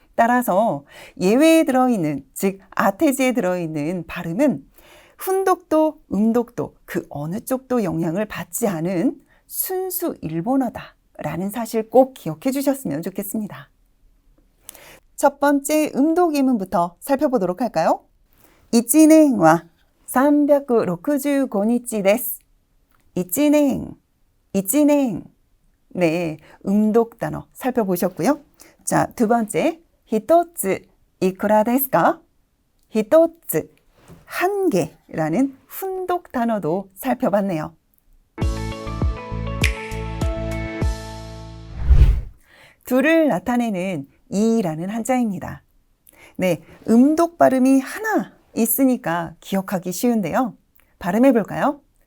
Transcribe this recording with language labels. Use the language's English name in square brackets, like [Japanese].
[Korean] 따라서 예외에 들어있는, 즉 아테지에 들어있는 발음은 훈독도 음독도 그 어느 쪽도 영향을 받지 않은 순수 일본어다라는 사실 꼭 기억해 주셨으면 좋겠습니다. 첫 번째 음독 예문부터 살펴보도록 할까요? [Japanese] 1年は 365日です. 1年, 1年. [Korean] 네, 음독 단어 살펴보셨고요. 자, 두 번째, 一ついくらですか? 一つ, 한 개라는 훈독 단어도 살펴봤네요. 둘을 나타내는 이라는 한자입니다. 네, 음독 발음이 하나 있으니까 기억하기 쉬운데요. 발음해 볼까요?